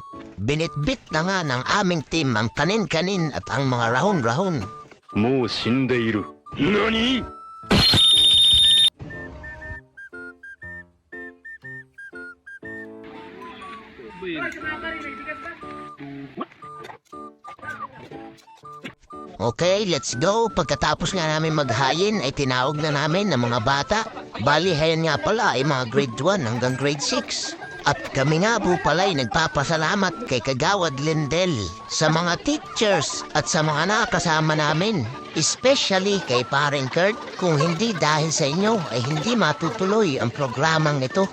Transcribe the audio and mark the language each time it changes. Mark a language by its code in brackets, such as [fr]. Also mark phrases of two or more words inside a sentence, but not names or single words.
[tl] Binitbit na nga ng aming team ang kanin-kanin at ang mga rahon-rahon. [ja] もう死んでいる。何？ [en] Okay, let's go. [tl] Pagkatapos nga namin maghayin ay tinawag na namin ng mga bata. Bali, hayan nga pala ay mga grade 1 hanggang grade 6. At kami nga po pala ay nagpapasalamat kay Kagawad Lindel sa mga teachers at sa mga nakasama namin. Especially kay Paring Kurt, kung hindi dahil sa inyo ay hindi matutuloy ang programang ito.